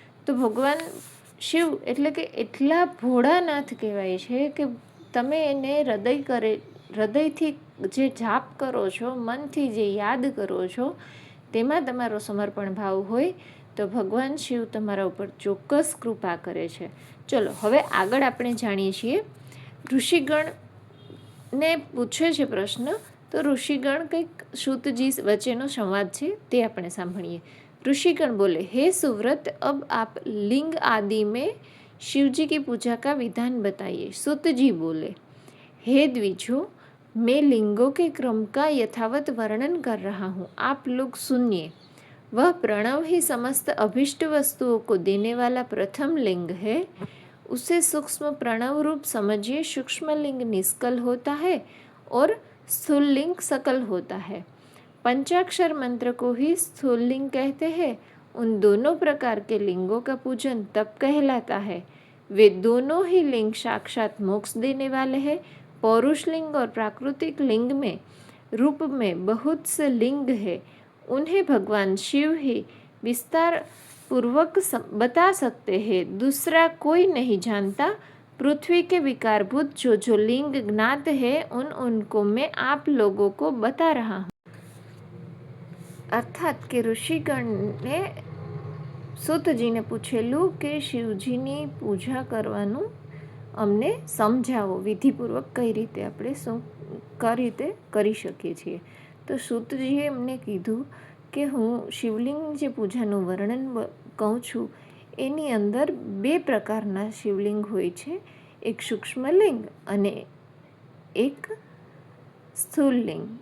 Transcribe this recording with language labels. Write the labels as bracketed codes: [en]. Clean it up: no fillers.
[gu] તો ભગવાન શિવ એટલે કે એટલા ભોળાનાથ કહેવાય છે કે તમે એને હૃદયથી જે જાપ કરો છો, મનથી જે યાદ કરો છો, તેમાં તમારો સમર્પણ ભાવ હોય તો ભગવાન શિવ તમારા ઉપર ચોક્કસ કૃપા કરે છે. ચલો હવે આગળ આપણે જાણીએ છીએ. ઋષિગણને પૂછે છે પ્રશ્ન, તો ઋષિગણ કંઈક સૂતજી વચ્ચેનો સંવાદ છે તે આપણે સાંભળીએ. [hi] ऋषिगण बोले, हे सुव्रत, अब आप लिंग आदि में शिव जी की पूजा का विधान बताइए. सुत जी बोले, हे द्विजो, मैं लिंगों के क्रम का यथावत वर्णन कर रहा हूँ, आप लोग सुनिए. वह प्रणव ही समस्त अभिष्ट वस्तुओं को देने वाला प्रथम लिंग है. उसे सूक्ष्म प्रणव रूप समझिए. सूक्ष्म लिंग निष्कल होता है और स्थूल लिंग सकल होता है. पंचाक्षर मंत्र को ही स्थूल लिंग कहते हैं. उन दोनों प्रकार के लिंगों का पूजन तप कहलाता है. वे दोनों ही लिंग साक्षात मोक्ष देने वाले हैं. पौरुष लिंग और प्राकृतिक लिंग में रूप में बहुत से लिंग है. उन्हें भगवान शिव ही विस्तार पूर्वक बता सकते हैं. दूसरा कोई नहीं जानता. पृथ्वी के विकारभूत जो जो लिंग ज्ञात है उनको मैं आप लोगों को बता रहा हूँ. [gu] અર્થાત કે ઋષિગણને સૂતજીને પૂછેલું કે શિવજીની પૂજા કરવાનું અમને સમજાવો, વિધિપૂર્વક કઈ રીતે આપણે કઈ રીતે કરી શકીએ છીએ. તો સૂતજીએ એમને કીધું કે હું શિવલિંગ જે પૂજાનું વર્ણન કહું છું એની અંદર 2 પ્રકારના શિવલિંગ હોય છે, એક સૂક્ષ્મલિંગ અને એક સ્થૂલલિંગ.